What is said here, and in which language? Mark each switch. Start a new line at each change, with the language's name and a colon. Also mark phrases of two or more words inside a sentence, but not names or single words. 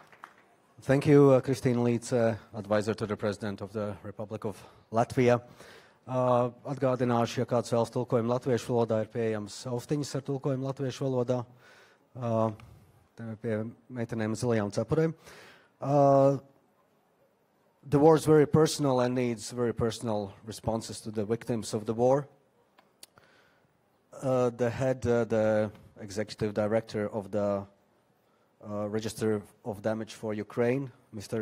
English: Thank you, Christine Leeds, advisor to the President of the Republic of Latvia.
Latvian: Atgādināšu, ja kāds vēlas tulkojumu latviešu valodā, ir pieejams austiņas ar tulkojumu latviešu valodā. Pie meitenēm zilajām cepurēm.
English: The war is very personal and needs very personal responses to the victims of the war. The executive director of the Register of Damage for Ukraine, Mr.